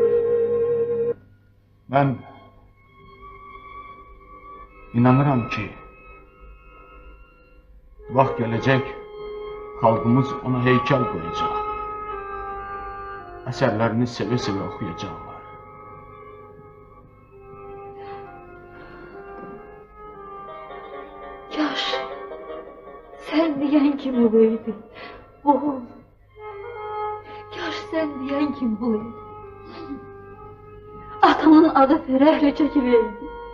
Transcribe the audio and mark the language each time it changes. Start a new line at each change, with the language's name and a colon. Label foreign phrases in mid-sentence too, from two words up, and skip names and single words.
Azerbaijani: Mən inanıram ki, vaxt gələcək, xalqımız ona heykəl qoyacaq. Əsərlərini sevə-sevə oxuyacaqlar.
Turkish: Yaş, sen diyen kim olaydı? Oğul, yaş sen diyen kim olaydı?
Azerbaijani: Atamın adı fərəhlə çəkiləydi.